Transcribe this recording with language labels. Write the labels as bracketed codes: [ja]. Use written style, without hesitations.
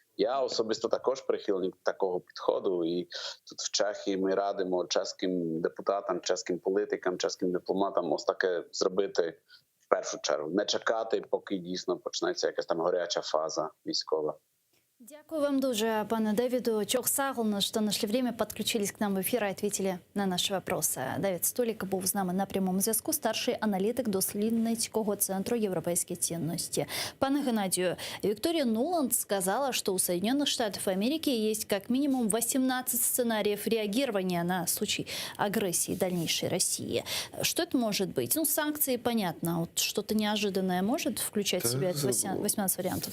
[uk] Я особисто також прихильник такого підходу, і тут в Чехії ми радимо чеським депутатам, чеським політикам, чеським дипломатам ось таке зробити в першу чергу. Не чекати, поки дійсно почнеться якась там гаряча фаза військова. Дякую вам дуже, пане Давиду. [ru] Чохсагл, что нашли время, подключились к нам в эфир и ответили на наши вопросы. [uk] Давид Столік був з нами на прямому зв'язку, старший аналітик дослідницького центру «Європейські цінності». [ru] Пане Геннадию, Виктория Нуланд сказала, что у Соединенных Штатов Америки есть как минимум 18 сценариев реагирования на случай агрессии дальнейшей России. Что это может быть? Санкции, понятно. Вот что-то неожиданное может включать в себя 18 вариантов?